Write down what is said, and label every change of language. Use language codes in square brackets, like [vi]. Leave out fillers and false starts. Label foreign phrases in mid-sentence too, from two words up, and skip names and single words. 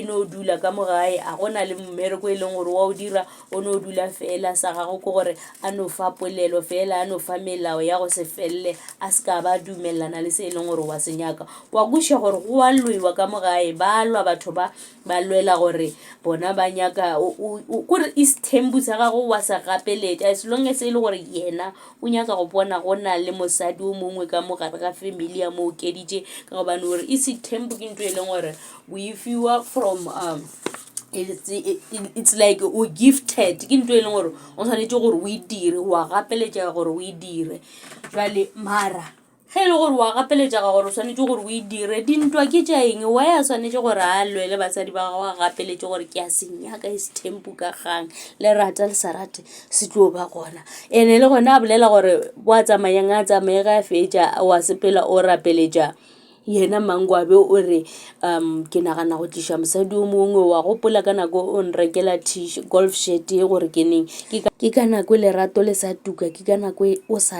[nso] no dula ka mogae a gona le mmereko e leng gore wa o dira o no dula fela sa gago ke gore a no fa polelo fela a no fa melao ya go se felle a se ka ba dumellana le se e leng gore wa se nyaka wa kuša gore go a lwewa ka mogae ba lwa batho ba lwela gore bona ba nyaka kore Sethembu sa gago wa sa gapeletša [en] as long as [nso] e le gore yena o nyaka go bona go na le mosadi o mongwe ka mogare ga family ya mo okeditše ka gobane gore Sethembu ke ntho e leng gore we fiwa from [en] it's like [nso] o gifted ke ntho e leng gore o tshwanetse gore o e dire wa gapeletša gore o e dire jwale mara ge le gore wa gapeletša ga gore o tshwanetse gore o e dire dintwa ke tša eng wa ya tshwanetse gore a lwele basadi ba gago a gapeletše gore ke a senyaka Sethembu ka kgang le rata le sa rate se tlo ba gona ene le gona a bolela gore wa tsamayang a tsamaye ga a fetša wa sepela o rapeletša yena Mangwabe o re ke nagana go tliša mosadi o mongwe wa gopola ka nako o nrekela golf shirt e gore ke neng ke ka nako lerato le sa tuka ke ka nako o sa